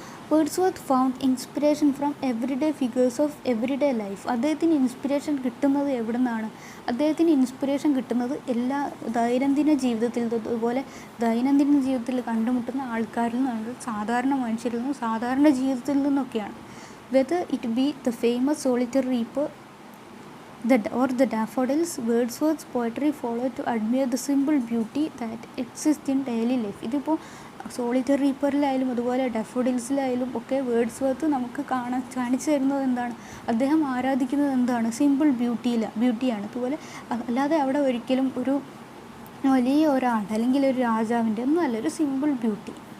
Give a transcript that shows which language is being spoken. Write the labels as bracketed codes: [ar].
[en] Wordsworth found inspiration from everyday figures of everyday life. [ml] അദ്ദേഹത്തിന് inspiration കിട്ടുന്നത് എവിടെ നിന്നാണ്? അദ്ദേഹത്തിന് ഇൻസ്പിറേഷൻ കിട്ടുന്നത് എല്ലാ ദൈനംദിന ജീവിതത്തിൽ, അതുപോലെ ദൈനംദിന ജീവിതത്തിൽ കണ്ടുമുട്ടുന്ന ആൾക്കാരിൽ നിന്നാണ്, സാധാരണ മനുഷ്യരിൽ നിന്നും സാധാരണ ജീവിതത്തിൽ നിന്നൊക്കെയാണ്. [en] Whether it be the famous solitary reaper or the daffodils, Wordsworth's poetry followed to admire the simple beauty that exists in daily life. [ml] ഇതിപ്പോൾ സോളിറ്ററി റീപ്പറിലായാലും അതുപോലെ ഡാഫോഡിൽസിലായാലും ഒക്കെ വേർഡ്സ്വർത്ത് നമുക്ക് കാണിച്ചു തരുന്നത് എന്താണ്? അദ്ദേഹം ആരാധിക്കുന്നത് എന്താണ്? സിമ്പിൾ ബ്യൂട്ടിയാണ്. അതുപോലെ അല്ലാതെ അവിടെ ഒരിക്കലും ഒരു വലിയ ഒരാൾ അല്ലെങ്കിൽ ഒരു രാജാവിൻ്റെ ഒന്നും അല്ല, ഒരു സിമ്പിൾ ബ്യൂട്ടി.